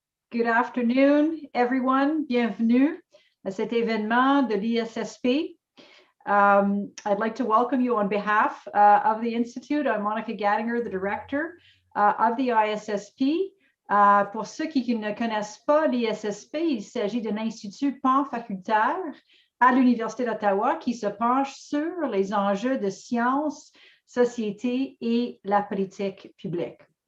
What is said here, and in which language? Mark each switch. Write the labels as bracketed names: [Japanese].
[English] Good afternoon, everyone. [French] Bienvenue à cet événement de l'ISSP. [English] I'd like to welcome you on behalf of the Institute. I'm Monica Gattinger, the director of the ISSP. [French] Pour ceux qui ne connaissent pas l'ISSP, il s'agit d'un institut panfacultaire à l'Université d'Ottawa qui se penche sur les enjeux de sciences, société et la politique publique.